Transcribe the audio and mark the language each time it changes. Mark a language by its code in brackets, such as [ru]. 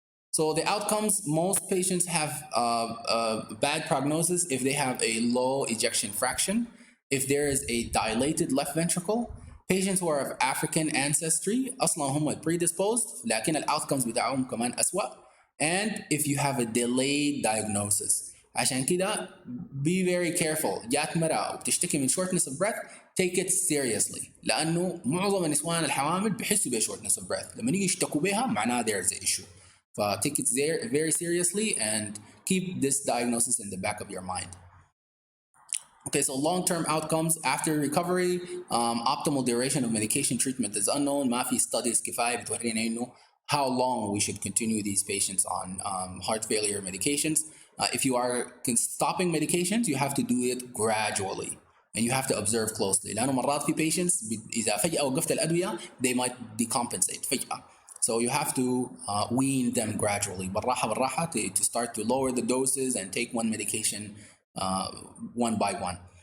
[en] So the outcomes, most patients have bad prognosis if they have a low ejection fraction, if there is a dilated left ventricle. Patients who are of African ancestry [ar] أصلا هم [en] predisposed [ar] لكن الoutcomes بتاعهم كمان أسوأ. [en] And if you have a delayed diagnosis. [ar] عشان كده [en] be very careful. [ar] جات مرأة وبتشتكي من [en] shortness of breath, take it seriously. [ar] لأنه معظم النسوان الحوامل بيحسوا ب [en] shortness of breath. [ar] لما يجي يشتكوا بها معناه [en] there's an issue. Take it very seriously and keep this diagnosis in the back of your mind. Okay, so long-term outcomes after recovery, optimal duration of medication treatment is unknown. [ar] ما في [en] studies [ar] كفاية بتورينا إنه [en] how long we should continue these patients on heart failure medications. If you are stopping medications, you have to do it gradually and you have to observe closely. [ar] لأنه مرات في patients إذا فجأة وقفت الأدوية [en] they might decompensate [ar] فجأة. [en] So you have to wean them gradually [ar] بالراحة [en] to start to lower the doses and take one medication one by one.